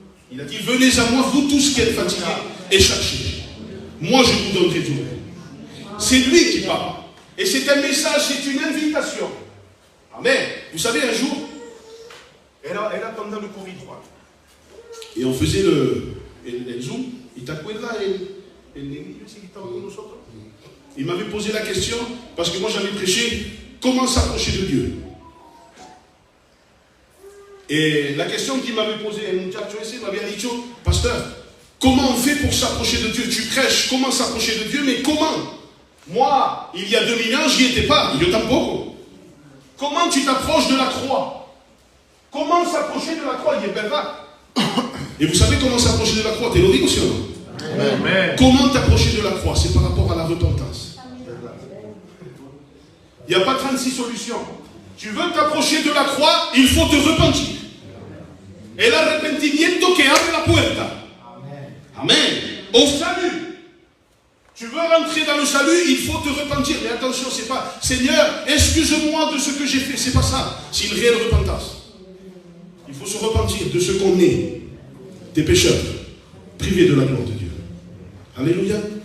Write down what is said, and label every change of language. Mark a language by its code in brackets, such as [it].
[fr] Il a dit, venez à moi, vous tous qui êtes fatigués et chargés. Moi, je vous donnerai du repos. C'est lui qui parle. Et c'est un message, c'est une invitation. Amen. Vous savez, un jour, elle a pendant le Covid, et on faisait le Zoom. [es] ¿Y te acuerdas el neguillo ese que estaba con nosotros? [fr] Il m'avait posé la question, parce que moi j'avais prêché, comment s'approcher de Dieu? Et la question qu'il m'avait posée, [es] el muchacho ese [fr] m'avait dit, pasteur, comment on fait pour s'approcher de Dieu? Tu prêches, comment s'approcher de Dieu, mais comment? Moi, il y a 2000 ans, j'y étais pas, [es] yo tampoco. [fr] Comment tu t'approches de la croix? Comment s'approcher de la croix? Il est verdad. Et vous savez comment s'approcher de la croix? [es] Te lo digo, [fr] ou non? Amen. Comment t'approcher de la croix? C'est par rapport à la repentance. Il n'y a pas 36 solutions. Tu veux t'approcher de la croix, il faut te repentir. [es] El arrepentimiento que abre la puerta. [fr] Amen. Au salut. Tu veux rentrer dans le salut, il faut te repentir. Mais attention, c'est pas Seigneur, excuse-moi de ce que j'ai fait. C'est pas ça. C'est une réelle repentance. Il faut se repentir de ce qu'on est, des pécheurs, privés de la gloire de Dieu. Alléluia.